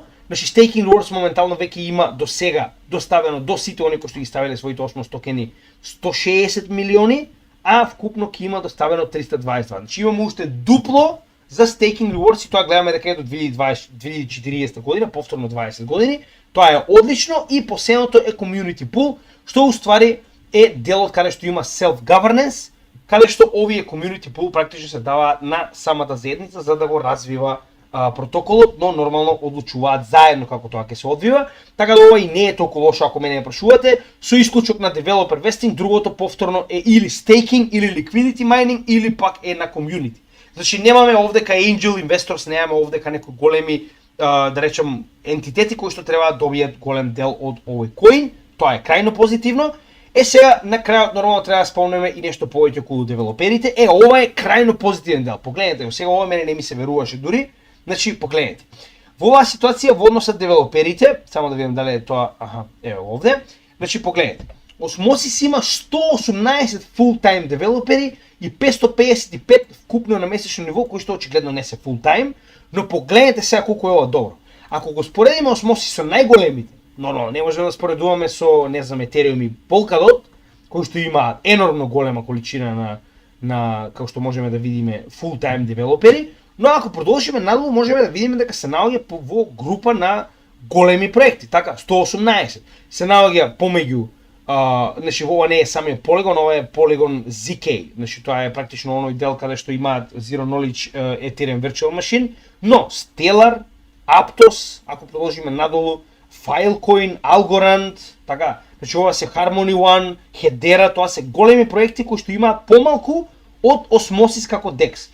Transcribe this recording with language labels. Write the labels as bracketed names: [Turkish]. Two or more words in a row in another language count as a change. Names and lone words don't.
[Macedonian] Значи [English] staking rewards [Macedonian] моментално веќе има до сега доставено до сите они кои што ги ставиле своите осмос токени 160 милиони, а вкупно ќе има доставено 322. Значи имаме уште дупло за [English] staking rewards [Macedonian] и тоа гледаме дека е до 2040 година, повторно 20 години. Тоа е одлично и последното е [English] community pool, [Macedonian] што уствари е делот каде што има self-governance, каде што овие [English] community pool [Macedonian] практично се даваат на самата заедница за да го развива протоколот, но нормално одлучуваат заедно како тоа ќе се одвива, така да ова и не е толку лошо ако мене прашувате, со исклучок на [English] developer vesting, [Macedonian] другото повторно е или staking, или [English] liquidity mining, [Macedonian] или пак е на community. Значи немаме овдека [English] angel investors, [Macedonian] немаме овдека некои големи, да речем, ентитети кои што треба да добијат голем дел од овој коин, тоа е крајно позитивно. Сега на крајот нормално треба да спомнеме и нешто повеќе околу девелоперите. Ова е крајно позитивен дел. Погледнете го, сега ова мене не ми се веруваше дури. Значи, погледнете. Во оваа ситуација во однос на девелоперите, само да видам дали е тоа, ево овде. Значи, погледнете. Осмосис има 118 full-time девелопери и 555 вкупно на месечно ниво, кои што очигледно не се full-time, но погледнете сега колку е ова добро. Ако го споредиме Осмосис со најголемите, но не можеме да споредуваме со, не знам, Ethereum и Polkadot, кои што имаат енормно голема количина на како што можеме да видиме full-time девелопери, но ако продолжиме надолу можеме да видиме дека се наоѓа во група на големи проекти, така 118 се наоѓа помеѓу значи ова не е самиот Polygon, ова е Polygon ZK, значи тоа е практично оној дел каде што имаат [English] Zero Knowledge Ethereum Virtual Machine, [Macedonian] но Stellar, Aptos, ако продолжиме надолу, Filecoin, Algorand, така, значи ова се Harmony One, Hedera, тоа се големи проекти кои што имаат помалку од Osmosis како DEX.